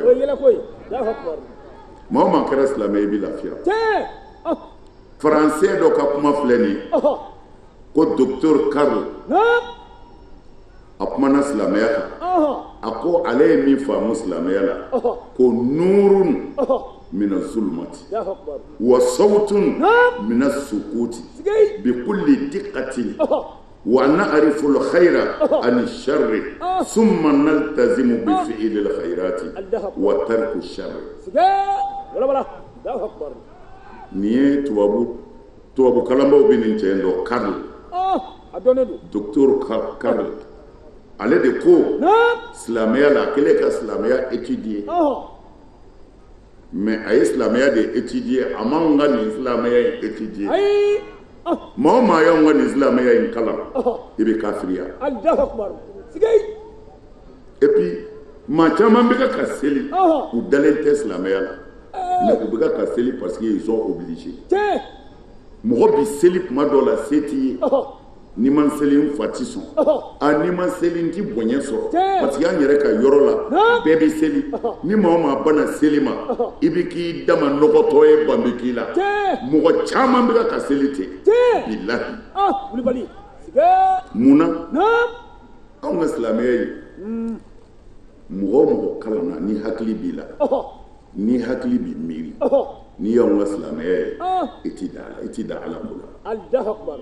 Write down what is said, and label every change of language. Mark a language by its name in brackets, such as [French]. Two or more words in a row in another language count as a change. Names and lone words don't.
[Bambara] O ye yɛlɛ ko ye [Arabic] Allahu Akbar. [Bambara] Maa o maa kɛra silamɛ i bɛ lafiya. Tiɲɛ. Faransɛ dɔ ka kuma filɛ nin ye ko docteur Karl a kumana silamɛya kan. [Arabic] A ko ale ye min faamu silamɛya la ko نور من الظلمات وصوت من السكوت بكل دقة ونعرف الخير عن الشر ثم نلتزم بفعل الخيرات وترك الشر thumma naltazimu bi fi'li al-khayrati wa tarku ash-sharri. [Bambara] Ni ye tubabu kalanbaw bɛ nin cɛ in dɔn Karl docteur Karl ale de ko silamɛya la a kɛlen ka silamɛya [French] étudier mais [Bambara] a ye silamɛya de étudier a m'anw ka nin silamɛya in étudier maa o maa y'anw ka nin silamɛya in kalan i bɛ kafiriya [French] et puis [Bambara] maa caman bɛ ka seli u dalen tɛ silamɛya la mais u bɛ ka seli [French] parce que ils sont obligés [Bambara] mɔgɔ bi seli kuma dɔ la se t'i ye ni ma seli n fa ti sɔn ni ma seli n ti bonya sɔrɔ [French] parce que [Bambara] an yɛrɛ ka yɔrɔ la bɛɛ bɛ seli ni maa o maa bana seli ma i bɛ k'i dama nɔgɔtɔ ye banbe k'i la mɔgɔ caman bɛ ka seli ten bilahi mun na anw ka silamɛya ye mɔgɔ o mɔgɔ kalan na ni hakili b'i la ni hakili b'i miiri ni y'anw ka silamɛya ye i ti da Ala ko la.